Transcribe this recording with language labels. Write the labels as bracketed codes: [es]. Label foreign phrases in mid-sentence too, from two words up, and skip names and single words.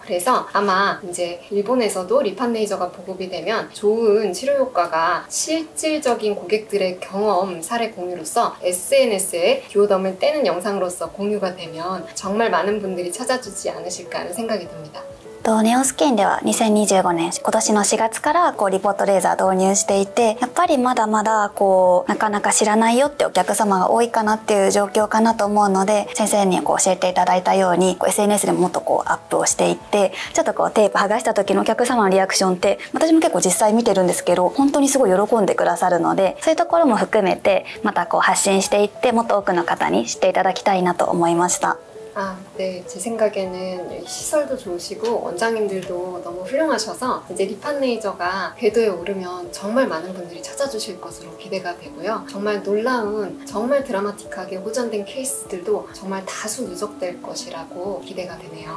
[ko] 그래서 아마 이제 일본에서도 리판 레이저가 보급이 되면 좋은 치료 효과가 실질적인 고객들의 경험 사례 공유로서 SNS에 듀오덤을 떼는 영상으로서 공유가 되면 정말 많은 분들이 찾아주지 않으실까 하는 생각이 듭니다. [ja] ネオスキンでは2025年今年の4月からリポートレーザー導入していて、やっぱりまだまだなかなか知らないよってお客様が多いかなっていう状況かなと思うので、先生に教えていただいたようにSNS でももっとアップをしていって、ちょっとテープ剥がした時のお客様のリアクションって私も結構実際見てるんですけど、本当にすごい喜んでくださるので、そういうところも含めてまた発信していって、もっと多くの方に知っていただきたいなと思いました。 [ko] 네. 제 생각에는 시설도 좋으시고 원장님들도 너무 훌륭하셔서 이제 리판 레이저가 궤도에 오르면 정말 많은 분들이 찾아주실 것으로 기대가 되고요. 정말 놀라운, 정말 드라마틱하게 호전된 케이스들도 정말 다수 누적될 것이라고 기대가 되네요.